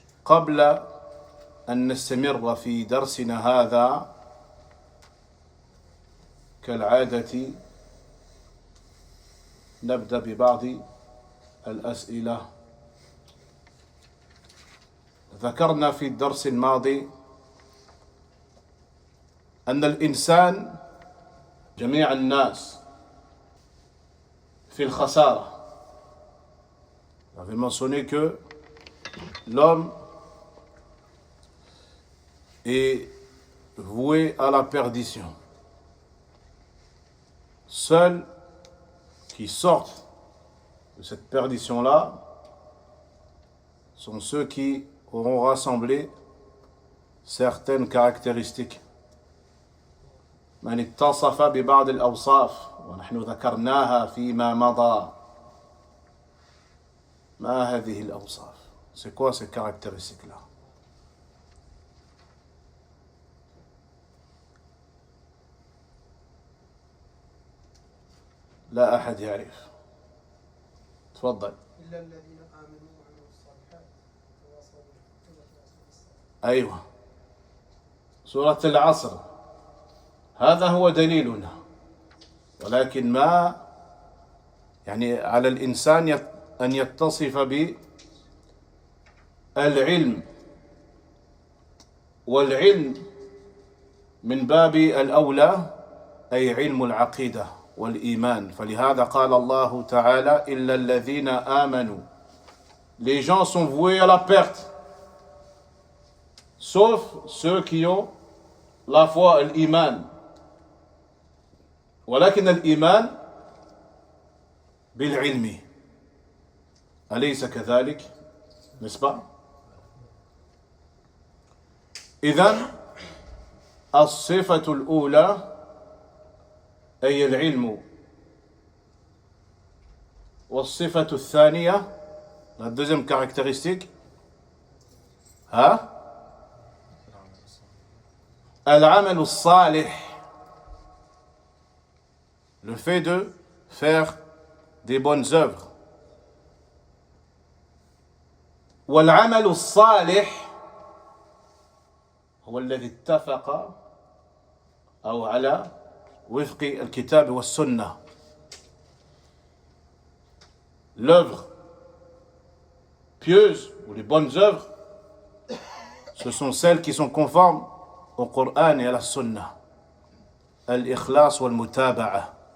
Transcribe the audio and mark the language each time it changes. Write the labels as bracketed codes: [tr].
[ar] وقبل أن نستمر في درسنا هذا كالعادة نبدأ ببعض الأسئلة. ذكرنا في الدرس الماضي أن الإنسان جميع الناس في الخسارة. [fr] On avait mentionné que l'homme est voué à la perdition. Seuls qui sortent de cette perdition-là sont ceux qui auront rassemblé certaines caractéristiques. [ar] من اتصف ببعض الأوصاف ونحن ذكرناها فيما مضى. ما هذه الأوصاف؟ [fr] C'est quoi ces caractéristiques-là? [ar] لا أحد يعرف. تفضل. إلا الذين آمنوا وعملوا الصالحات وتواصوا بالحق. أيوة، سورة العصر هذا هو دليلنا، ولكن ما يعني على الإنسان أن يتصف بالعلم، والعلم من باب الأولى أي علم العقيدة والإيمان. فلهذا قال الله تعالى: إلا الذين آمنوا. [fr] Les gens sont voués à la perte, sauf ceux qui ont la foi, l'iman. [ar] ولكن الإيمان بالعلم، أليس كذلك؟ [fr] n'est-ce pas؟ [ar] إذن الصفة الأولى أي العلم، والصفة الثانية [fr] la deuxième caractéristique [ar] العمل الصالح، [fr] le fait de faire des bonnes œuvres. [ar] والعمل الصالح هو الذي اتفق أو على وفق الكتاب والسنة. [fr] L'œuvre pieuse ou les bonnes œuvres, ce sont celles qui sont conformes au Coran et à la Sunna. [ar] Al-ikhlas wal-mutaba'a.